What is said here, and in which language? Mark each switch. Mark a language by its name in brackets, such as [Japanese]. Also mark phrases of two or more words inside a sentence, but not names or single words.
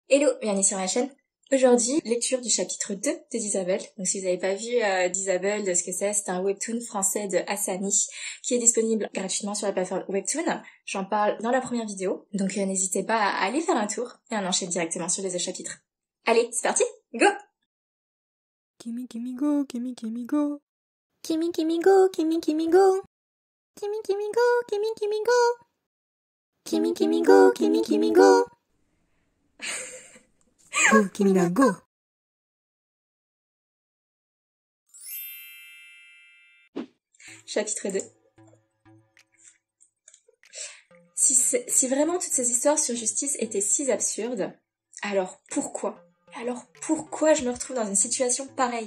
[French] Hello, bienvenue sur ma chaîne. Aujourd'hui, lecture du chapitre 2 de Disable. Donc si vous n'avez pas vu Disable, ce que c'est un webtoon français de Asani qui est disponible gratuitement sur la plateforme Webtoon. J'en parle dans la première vidéo, donc n'hésitez pas à aller faire un tour et on enchaîne directement sur les autres chapitres. Allez, c'est parti, go! Kimi Kimi go, Kimi Kimi go. Kimi Kimi go, Kimi Kimi go. Kimi Kimi go, Kimi Kimi go. Kimi Kimi go, Kimi Kimi go. Go, Kimina, go. Chapitre 2. Si vraiment toutes ces histoires sur justice étaient si absurdes, alors pourquoi je me retrouve dans une situation pareille?